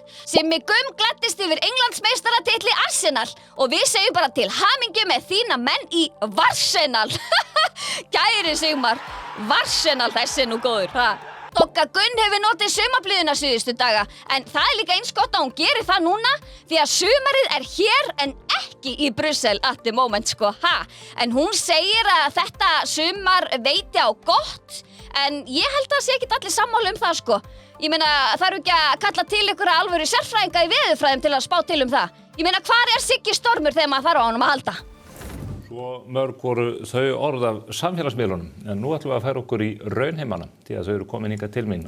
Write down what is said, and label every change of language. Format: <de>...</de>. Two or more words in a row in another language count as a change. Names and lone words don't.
<is>Simmi Gumm gladdist yfir Englandsmeistaratitli Arsenal og við segjum bara til hamingju með þína menn í Arsenal. Kæri Sigmar, Arsenal þessi er nú góður. Dogga Gunn hefur notið sumarblíðuna síðustu daga en það er líka eins gott að hún gerir það núna því að sumarið er hér en ekki í Brussel</is> <en>at the moment</en> <is>sko, En hún segir að þetta sumar veiti á gott en ég held að sé ekki allir sammála um það sko. Ég meina það eru ekki að kalla til ykkur alvöru sérfræðinga í veðurfræðum til að spá til um það. Ég meina hvar er Siggi Stormur þegar maður þarf á honum að halda? Svo mörg voru þau orð af samfélagsmiðlunum, en nú ætlum við að færa okkur í raunheimana, því að þau eru komin hingað til mín.</is>